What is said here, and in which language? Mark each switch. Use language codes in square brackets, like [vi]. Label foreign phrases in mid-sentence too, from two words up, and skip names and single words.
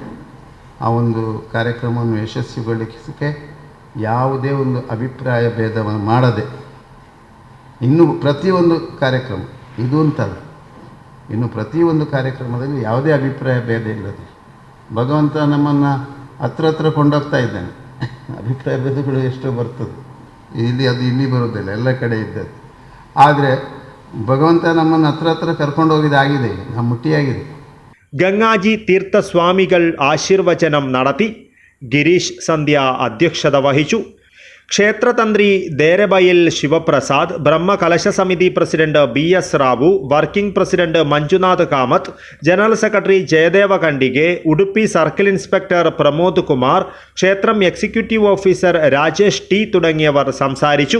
[kn] ಆ ಒಂದು ಕಾರ್ಯಕ್ರಮವನ್ನು ಯಶಸ್ವಿಗೊಳಿಸಲಿಕ್ಕೆ ಯಾವುದೇ ಒಂದು ಅಭಿಪ್ರಾಯ ಭೇದವನ್ನು ಮಾಡದೆ ಇನ್ನು ಪ್ರತಿಯೊಂದು ಕಾರ್ಯಕ್ರಮ ಇದು ಅಂತಲ್ಲ, ಇನ್ನು ಪ್ರತಿಯೊಂದು ಕಾರ್ಯಕ್ರಮದಲ್ಲಿ ಯಾವುದೇ ಅಭಿಪ್ರಾಯ ಭೇದ ಇಲ್ಲದೆ ಭಗವಂತ ನಮ್ಮನ್ನು ಹತ್ರ ಕೊಂಡೋಗ್ತಾ ಇದ್ದಾನೆ. ಅಭಿಪ್ರಾಯ ಭೇದಗಳು ಎಷ್ಟೋ ಬರ್ತದೆ, ಇಲ್ಲಿ ಬರೋದಿಲ್ಲ, ಎಲ್ಲ ಕಡೆ ಇದ್ದದ್ದು. ಆದರೆ ಭಗವಂತ ನಮ್ಮನ್ನು ಹತ್ರ ಕರ್ಕೊಂಡೋಗಿದ್ದಾಗಿದೆ, ನಮ್ಮ ಮುಟ್ಟಿಯಾಗಿದೆ. [ml] ഗംഗാജി തീർത്ഥസ്വാമികൾ ആശീർവചനം നടത്തി. ഗിരീഷ് സന്ധ്യ അധ്യക്ഷത വഹിച്ചു. ക്ഷേത്രതന്ത്രി ദേരബയിൽ ശിവപ്രസാദ്, ബ്രഹ്മകലശ സമിതി പ്രസിഡന്റ് BS റാവു, [en] working president [ml] മഞ്ജുനാഥ് കാമത്ത്, [en] general secretary [ml] ജയദേവ കണ്ടികെ, ഉടുപ്പി [en] circle inspector [ml] പ്രമോദ് കുമാർ, ക്ഷേത്രം [en] executive officer [ml] രാജേഷ് T തുടങ്ങിയവർ സംസാരിച്ചു.